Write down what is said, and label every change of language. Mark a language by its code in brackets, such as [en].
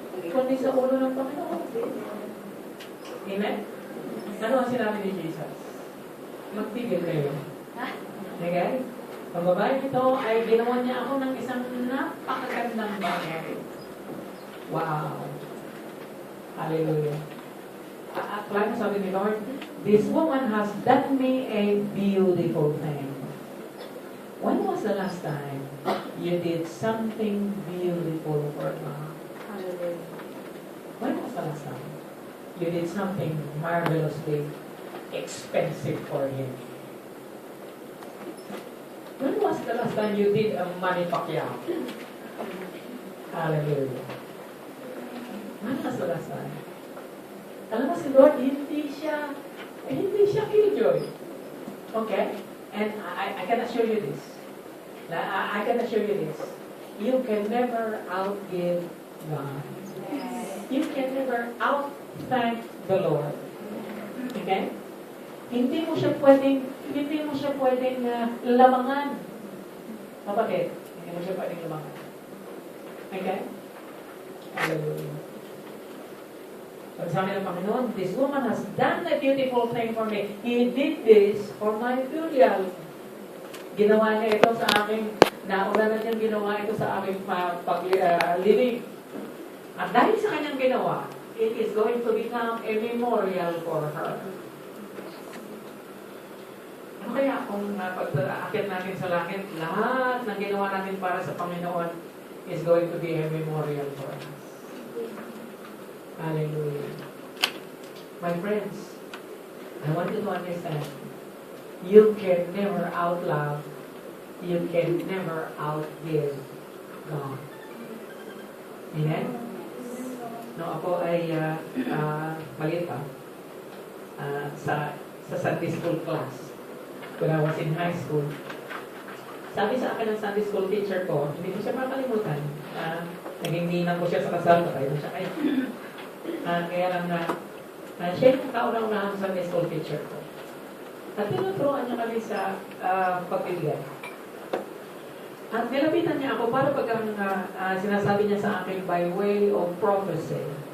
[tl] Kundi sa ulo ng Panginoon. Amen? Ano ang sinabi ni Jesus? Magtigil kayo. Okay? Ang babae nito ay ginawa niya ako ng isang napakagandang bagay. Wow! Hallelujah. [en] Like [tl] sabi ni [en] Lord, this woman has done me a beautiful thing. When was the last time you did something beautiful for God? Hallelujah. When was the last time you did something marvelously expensive for Him? When was the last time you did a Manny Pacquiao? Hallelujah. When was the last time? [tl] Alam mo si Lord, hindi siya killjoy. [en] Okay? And I can assure you this. I can assure you this. You can never outgive God. You can never out-thank the Lord. Okay? [tl] Hindi mo siya pwedeng lamangan. Kapatid, hindi mo siya pwedeng lamangan. [en] Okay? Hallelujah. [tl] Sabi ng Panginoon, [en] this woman has done a beautiful thing for me. He did this for my burial. [tl] Ginawa niya ito sa aking, nauna na niyang ginawa ito sa aking paglibing. At dahil sa kanyang ginawa, [en] it is going to become a memorial for her. [tl] Ano kaya kung pag-aakyat natin sa langit, lahat ng ginawa natin para sa Panginoon [en] is going to be a memorial for us. [tl] Hallelujah. [en] My friends, I want you to understand, you can never outlove, you can never outgive God. Amen? [tl] No, ako ay maliit pa sa Sunday school class. [en] When I was in high school, [tl] sabi sa akin ng Sunday school teacher ko, hindi ko siya makalimutan. Naging ninang ko siya sa kasal, patay na siya kayo. Kaya lang siya yung kaunang-unahang Sunday school teacher ko. At tinuturuan niya kami sa pagbibigay. At nilapitan niya ako para pag sinasabi niya sa akin [en] by way of prophecy.